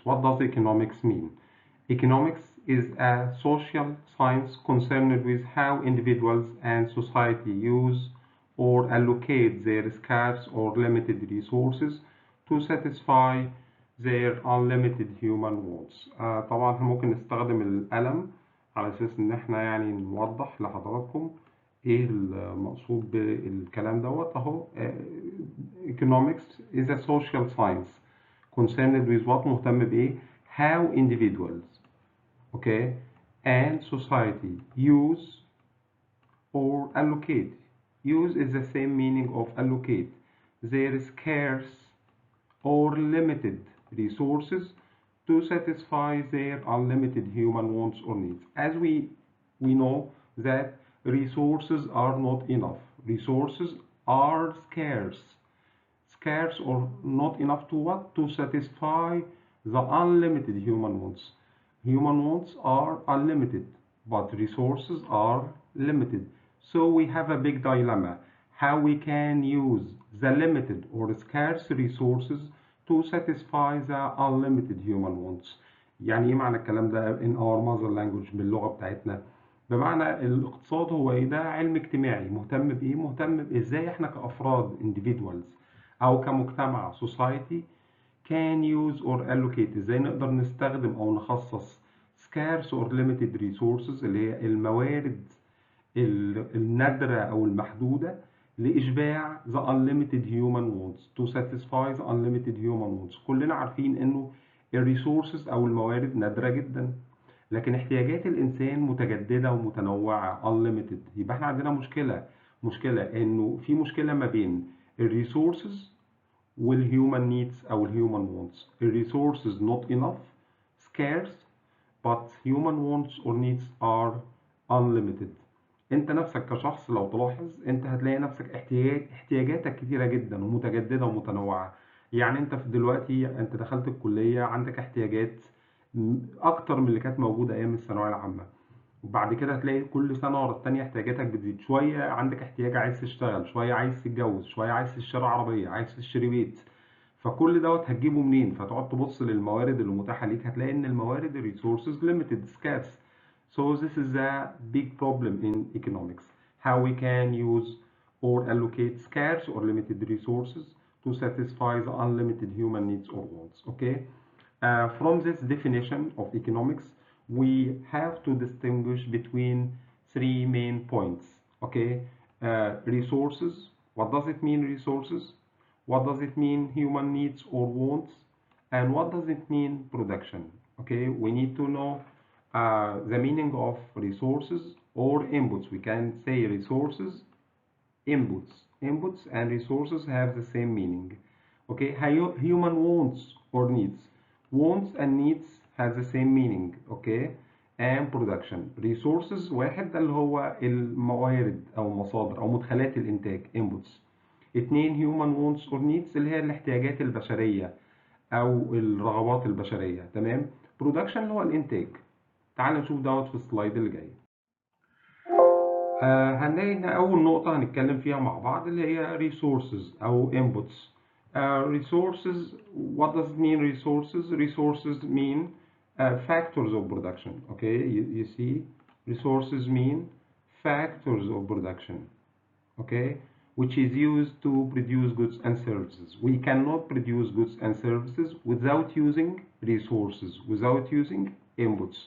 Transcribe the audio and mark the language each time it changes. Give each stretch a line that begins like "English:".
English: What does economics mean? Economics is a social science concerned with how individuals and society use or allocate their scarce or limited resources to satisfy their unlimited human wants.
Arabic: طبعا احنا ممكن نستخدم القلم على أساس إن احنا يعني نوضح لحضراتكم ايه المقصود بالكلام دوت اهو.
English: economics is a social science concerned with what
Arabic: مهتم بايه
English: how individuals okay and society use or allocate. Use is the same meaning of allocate their scarce or limited resources to satisfy their unlimited human wants or needs. As we know that resources are not enough. Resources are scarce. Scarce or not enough to what? To satisfy the unlimited human wants. Human wants are unlimited, but resources are limited. So we have a big dilemma how we can use the limited or scarce resources to satisfy the unlimited human wants.
Arabic: يعني ايه معنى الكلام ده
English: in our mother language
Arabic: باللغة بتاعتنا؟ بمعنى الاقتصاد هو ايه؟ ده علم اجتماعي مهتم بايه؟ مهتم بازاي احنا كافراد individuals او كمجتمع
English: society can use or allocate،
Arabic: ازاي نقدر نستخدم او نخصص
English: scarce or limited resources
Arabic: اللي هي الموارد النادرة او المحدودة لإشباع
English: the unlimited human wants to satisfy the unlimited human wants.
Arabic: كلنا عارفين انه الريسورسز او الموارد نادرة جدا، لكن احتياجات الانسان متجددة ومتنوعة unlimited. يبقى احنا عندنا مشكلة انه في مشكلة ما بين الريسورسز والhuman needs او الhuman wants. الريسورسز
English: not enough scarce but human wants or needs are unlimited.
Arabic: انت نفسك كشخص لو تلاحظ انت هتلاقي نفسك احتياجاتك كتيرة جدا ومتجددة ومتنوعة. يعني انت في دلوقتي انت دخلت الكلية عندك احتياجات اكتر من اللي كانت موجودة ايام الثانوية العامة، وبعد كده هتلاقي كل سنة ورا التانية احتياجاتك بتزيد. شوية عندك احتياج عايز تشتغل، شوية عايز تتجوز، شوية عايز تشتري عربية، عايز تشتري بيت. فكل دوت هتجيبه منين؟ فتقعد تبص للموارد اللي متاحة ليك هتلاقي ان الموارد
English: resources limited scarce. So this is a big problem in economics. How we can use or allocate scarce or limited resources to satisfy the unlimited human needs or wants. Okay. From this definition of economics, we have to distinguish between three main points. Okay, resources. What does it mean, resources? What does it mean, human needs or wants? And what does it mean, production? Okay, we need to know the meaning of resources or inputs. We can say resources, inputs. Inputs and resources have the same meaning. Okay, human wants or needs. Wants and needs has the same meaning. Okay, and production.
Arabic: Resources واحد ده اللي هو الموارد أو المصادر أو مدخلات الإنتاج inputs. اتنين
English: human wants or needs
Arabic: اللي هي الاحتياجات البشرية أو الرغبات البشرية. تمام. production اللي هو الإنتاج. تعال نشوف دوت في السلايد اللي جاي. هنلاقي إن أول نقطة هنتكلم فيها مع بعض اللي هي resources أو inputs.
English: Resources, what does it mean resources? Resources mean factors of production. Okay, you see, resources mean factors of production. Okay, which is used to produce goods and services. We cannot produce goods and services without using resources, without using inputs.